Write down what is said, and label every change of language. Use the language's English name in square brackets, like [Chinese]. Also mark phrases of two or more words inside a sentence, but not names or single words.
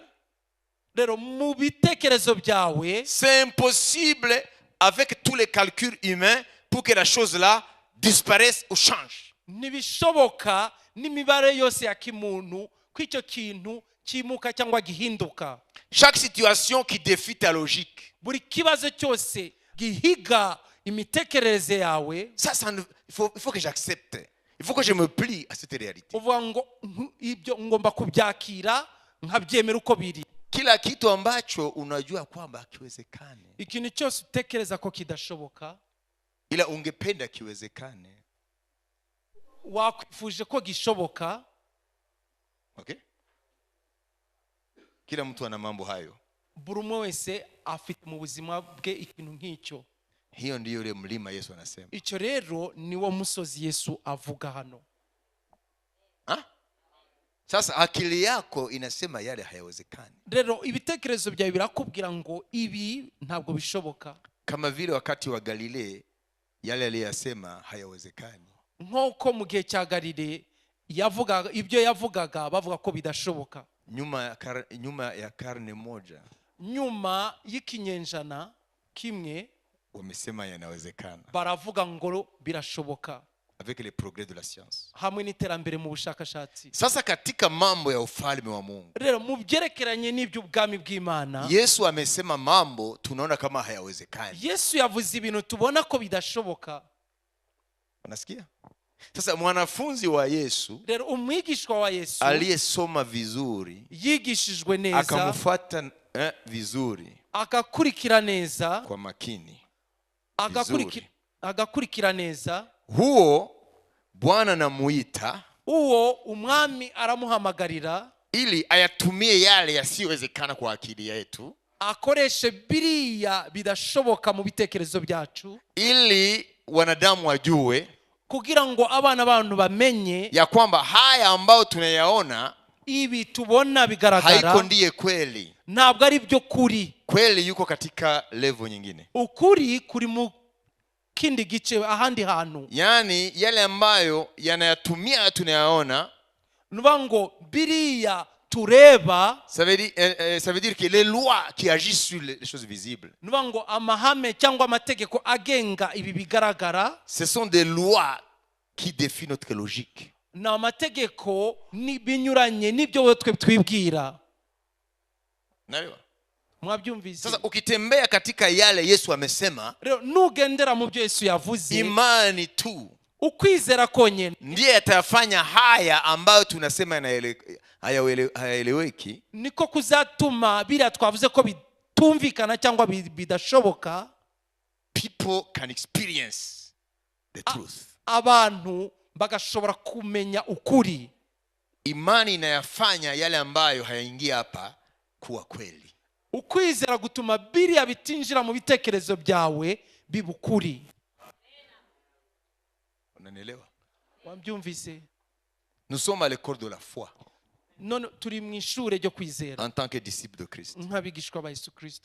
[Kinyarwanda] Rero mu bitekerezo byawe [French] c'est impossible avec tous les calculs humains pour que la chose là disparaisse ou change. [Kinyarwanda] ntibishoboka n'imibare yose ya kimuntu ko icyo kintu kimuka cyangwa gihinduka. [French] Chaque situation qui défie ta logique, [Kinyarwanda] Buri kibazo cyose gihiga imitekerereze yawe, [French] il faut que j'accepte. Il faut que je me plie à cette réalité. [Kinyarwanda] uvuga ngo ibyo ngomba kubyakira nkabyemera uko biri. [Swahili] Kila kitu ambacho unajua kwamba kiwezekane, [Kinyarwanda] Ikintu cyose utekereza ko kidashoboka, [Swahili] ila ungependa kiwezekane. [Kinyarwanda] wakwifuje ko gishoboka. [Swahili] Okay? Kila mtu ana mambo hayo. [Kinyarwanda] Buri umwe wese afite mu buzima bwe ikintu nk'icyo. [Swahili] Hiyo ndiyo ile mlima Yesu anasema. [Kinyarwanda] Icyo rero niwo musozi Yesu avuga hano. [Swahili] Sasa akili yako inasema yale hayawezekani. [Kinyarwanda] Rero ibitekerezo byawe birakubwira ngo ibi ntabwo bishoboka. [Swahili] Kama vile wakati wa Galilea yale aliyasema hayawezekani. [Kinyarwanda] Nk'uko mu gihe cya Galile yavugaga ibyo yavugaga bavuga ko bidashoboka. [Swahili] Nyuma ya karne moja, [Kinyarwanda] nyuma y'ikinyenjana kimwe, [Swahili] wamesema yanawezekana. [Kinyarwanda] Baravuga ngo birashoboka. [French] Avec les progrès de la science. [Kinyarwanda] Hamwe n'iterambere mu bushakashatsi. [Swahili] Sasa katika mambo ya ufalme wa Mungu, [Kinyarwanda] rero mu byerekeranye n'iby'ubwami bw'Imana, [Swahili] Yesu amesema mambo tunaona kama hayawezekani. [Kinyarwanda] Yesu yavuze ibintu tubona ko bidashoboka. [Swahili] Unasikia? Sasa mwanafunzi wa Yesu, [Kinyarwanda] rero umwigishwa wa Yesu [Swahili] aliyesoma vizuri, [Kinyarwanda] yigishijwe neza, [Swahili] akamfuata vizuri, [Kinyarwanda] akakurikira neza [Swahili] kwa makini, [Kinyarwanda] agakurikira neza, [Swahili] huo Bwana namuita, [Kinyarwanda] uwo umwami aramuhamagarira [Swahili] ili ayatumie yale yasiyowezekana kwa akili yetu, [Kinyarwanda] akoreshe biriya bidashoboka mu bitekerezo byacu, [Swahili] ili wanadamu wajue [Kinyarwanda] kugira ngo abana b'abantu bamenye [Swahili] ya kwamba haya ambayo tunayaona [Kinyarwanda] ibi tubona bigaragara [Swahili] haiko ndiye kweli. [Kinyarwanda] ntabwo ari byo kuri. [Swahili] Kweli yuko katika level nyingine. [Kinyarwanda] Ukuri kuri mu kindi gice, ahandi hantu. [Swahili] Yani yale ambayo yanayatumia tunayaona, [Kinyarwanda] nuvuga ngo biriya tureba, [French] ça veut dire que les lois qui agissent sur les choses visibles, [Kinyarwanda] nuvuga ngo amahame cyangwa amategeko agenga ibi bigaragara, [French] ce sont des lois qui défient notre logique. [Kinyarwanda] na amategeko binyuranye n'ibyo twe twibwira. [Swahili] Naelewa? [Kinyarwanda] Mwabyumvise? [Swahili] Sasa ukitembea katika yale Yesu amesema, [Kinyarwanda] rero nugendera mu byo Yesu yavuze, [Swahili] imani tu [Kinyarwanda] ukwizera konyene [Swahili] ndiye atafanya haya ambayo tunasema hayaeleweki, [Kinyarwanda] niko kuzatuma biriya twavuze ko bitumvikana cyangwa bidashoboka, [English] people can experience the truth. [Kinyarwanda] Abantu bagashobora kumenya ukuri. [Swahili] Imani inayafanya yale ambayo hayaingia hapa kuwa kweli. [Kinyarwanda] Ukwizera gutuma biriya bitinjira mu bitekerezo byawe bibukuri. [Swahili] Unanielewa? [Kinyarwanda] Wabyumvise? [French] Nous sommes à l'école de la foi. [Kinyarwanda] None turi mu ishure ryo kwizera [French] En tant que disciples de Christ. [Kinyarwanda] nk'abigishwa ba Yesu Kristo.